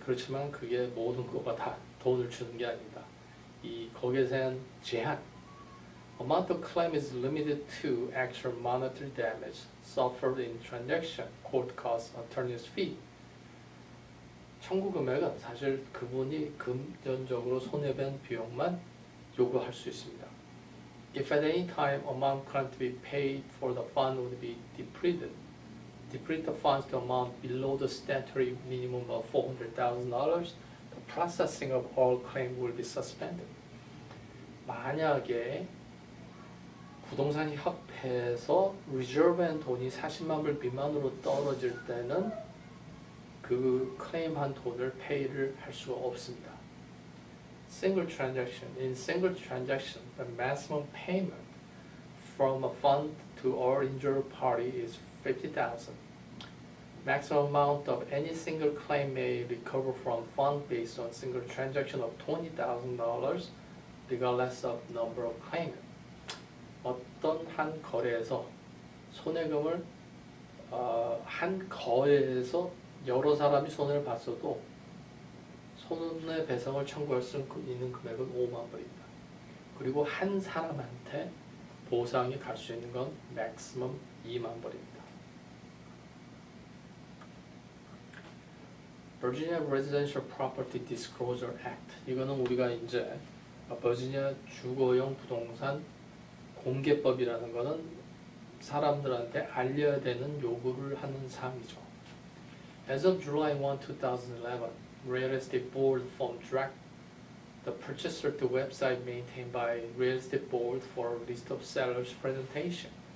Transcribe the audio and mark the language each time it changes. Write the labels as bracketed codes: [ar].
[ko] 그렇지만 그게 모든 거가 다 돈을 주는 게 아닙니다. 거기에 대한 제한. [en] Amount of claim is limited to actual monetary damage suffered in transaction, court costs, attorney's fee. [ko] 청구 금액은 사실 그분이 금전적으로 손해본 비용만 요구할 수 있습니다. [en] If at any time amount claimed to be paid for the fund would be depleted, deplete the funds to amount below the statutory minimum of $400,000, the processing of all claim will be suspended. [ko] 만약에 부동산 협회에서 리저브한 돈이 40만 불 미만으로 떨어질 때는 그 클레임한 돈을 페이를 할 수가 없습니다. [en] Single transaction. In single transaction, the maximum payment from a fund to all injured party is $50,000. Maximum amount of any single claim may recover from fund based on single transaction of $20,000, regardless of number of claimants. [ko] 어떤 한 거래에서 손해금을 한 거래에서 여러 사람이 손해를 봤어도 손해배상을 청구할 수 있는 금액은 5만 불입니다. 그리고 한 사람한테 보상이 갈 수 있는 건 맥시멈 2만 불입니다. [en] Virginia Residential Property Disclosure Act. [ko] 이거는 우리가 이제 버지니아 주거용 부동산 공개법이라는 거는 사람들한테 알려야 되는 요구를 하는 사항이죠. [en] As of July 1, 2011, Real Estate Board form direct the purchaser to website maintained by Real Estate Board for a list of sellers presentation.